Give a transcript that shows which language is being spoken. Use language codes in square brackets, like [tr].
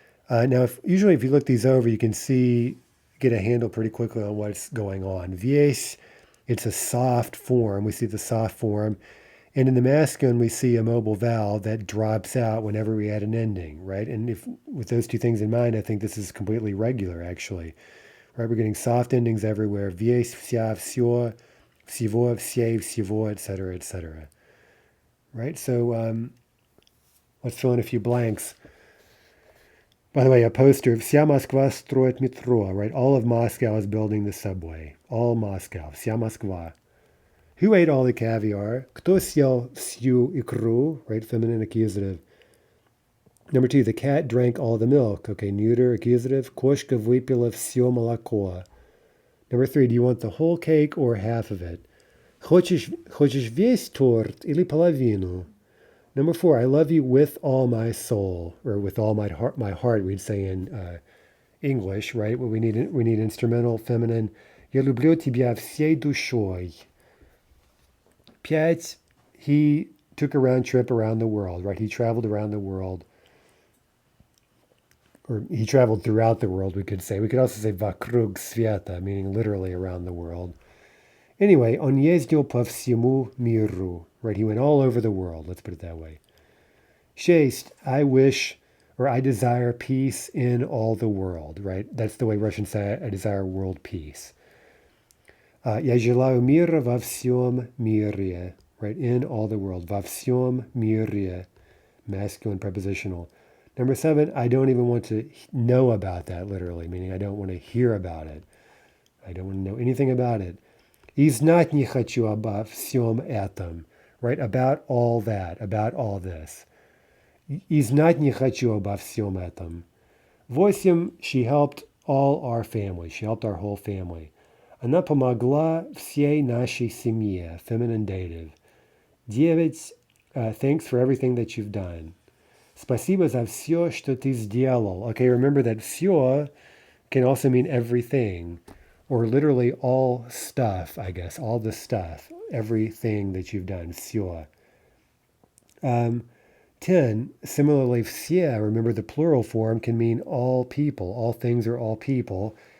[en] Now, usually if you look these over, you can get a handle pretty quickly on what's going on. Vase, it's a soft form. We see the soft form. And in the masculine, we see a mobile vowel that drops out whenever we add an ending, right? And if with those two things in mind, I think this is completely regular, actually. Right? We're getting soft endings everywhere. [ru] Vase, вся, всё, всего, все, всего, [en] etc., etc. Right? So let's fill in a few blanks. By the way, a poster, [ru] вся Москва строит метро, [en] right? All of Moscow is building the subway. All Moscow, [ru] вся Москва. [en] Who ate all the caviar? [ru] Кто съел всю икру? [en] Right, feminine accusative. Number 2, the cat drank all the milk. Okay, neuter accusative. [ru] Кошка выпила все молоко. [en] Number 3, do you want the whole cake or half of it? [ru] Хочешь весь торт или половину? [en] Number 4, I love you with all my soul, or with all my heart, we'd say in English, right? We need instrumental, feminine. [ru] Я люблю тебя всей душой. [en] 5, he took a round trip around the world, right? He traveled around the world. Or he traveled throughout the world, we could say. We could also say [ru] вокруг света, [en] meaning literally around the world. Anyway, [ru] он ездил по всему миру, [en] right? He went all over the world, let's put it that way. 6, I wish, or I desire peace in all the world, right? That's the way Russians say, I desire world peace. [ru] Я желаю мира во всем мире, [en] right? In all the world. [ru] Во всем мире, [en] masculine prepositional. Number 7, I don't even want to know about that, literally, meaning I don't want to hear about it. I don't want to know anything about it. [ru] И знать не хочу обо всем этом, [en] right? About all that, about all this. [ru] И знать не хочу обо всем этом. [en] 8, she helped all our family. She helped our whole family. [ru] Она помогла всей нашей семье, [en] feminine dative. 9, thanks for everything that you've done. [ru] Спасибо за все, что ты сделал. [en] Okay, remember that все can also mean everything, or literally all stuff, I guess, all the stuff, everything that you've done, все. 10, similarly, все, remember the plural form can mean all people, all things are all people.